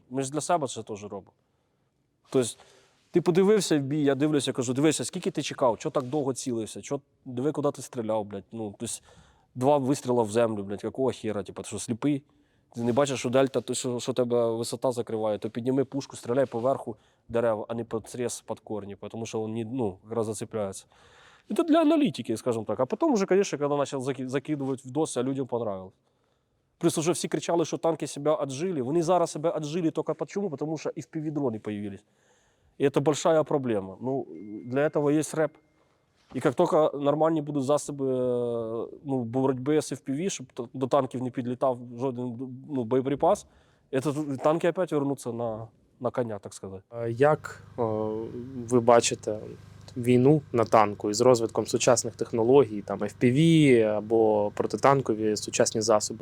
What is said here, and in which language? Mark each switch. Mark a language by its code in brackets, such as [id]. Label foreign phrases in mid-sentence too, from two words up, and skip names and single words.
[uk] Ми ж для себе це теж робимо. Тобто, ти подивився в бій, я дивлюся, кажу, дивися, скільки ти чекав, чого так довго цілився, диви, куди ти стріляв, блядь. Ну, тобто, 2 вистріли в землю, блядь, якого хера, типу, ти що, сліпий? Ти не бачиш, що дельта, то, що тебе висота закриває, то підніми пушку, стріляй поверху дерева, а не під срез, під корні, тому що він, ну, якраз зацепляється. [ru] Это для аналитики, скажем так. А потом уже, конечно, когда начал закидывать в досы, а людям понравилось. Плюс уже все кричали, что танки себя отжили. [uk] Вони зараз [ru] себя отжили только почему? Потому что FPV-дроны появились. И это большая проблема. Ну, для этого есть рэп. И как только [uk] нормальні будуть засоби, ну, боротьби з FPV, щоб до танків не підлітав жоден, ну, боєприпас, танки опять вернуться на коня, так сказати. Як ви бачите війну на танку із розвитком сучасних технологій, там FPV або протитанкові сучасні засоби?